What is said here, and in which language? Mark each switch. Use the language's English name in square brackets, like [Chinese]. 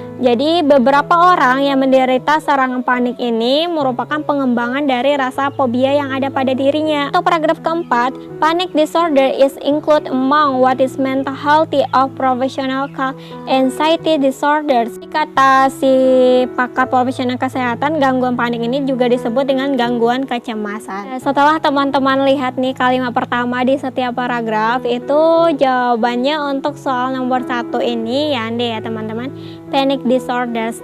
[Indonesian] Jadi beberapa orang yang menderita serangan panik ini merupakan pengembangan dari rasa fobia yang ada pada dirinya. Untuk paragraf keempat, [English] panic disorder is include among what is mental health of professional anxiety disorders. [Indonesian] Kata si pakar profesional kesehatan, gangguan panik ini juga disebut dengan gangguan kecemasan. Setelah teman-teman lihat nih kalimat pertama di setiap paragraf, itu jawabannya untuk soal nomor 1 ini ya Ande ya teman-teman, panic disorders.